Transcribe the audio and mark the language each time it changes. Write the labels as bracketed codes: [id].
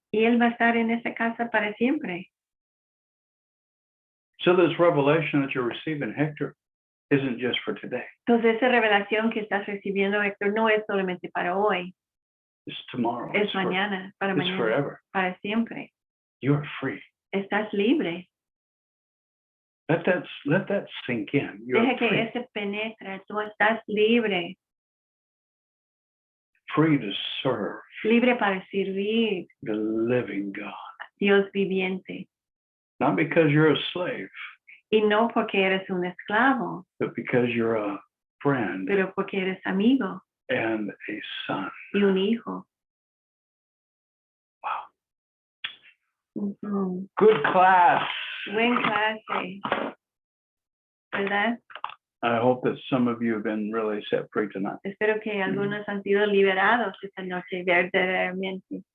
[es] y Él va a estar en esa casa para siempre. [en] So this revelation that you're receiving, Hector, isn't just for today. [es] Entonces esa revelación que estás recibiendo, Héctor, no es solamente para hoy, [en] It's tomorrow. [es] es [en] It's, [es] mañana, para [en] it's [es] mañana, [en] forever. [es] para siempre. [en] You are free. [es] Estás libre. [en] Let that sink in. You're [es] Deja que [en] free. [es] ese penetre, tú estás libre, [en] Free to serve [es] libre para servir [en] the living God. [es] a Dios viviente. [en] Not because you're a slave, [es] Y no porque eres un esclavo, [en] but because you're a friend [es] pero porque eres amigo [en] and a son. [es] y un hijo. [en] Wow. Ujú. Good class. [es] Buen clase, ¿verdad? [en] I hope that some of you have been really set free tonight. [es] Espero que algunos han sido liberados esta noche verdaderamente.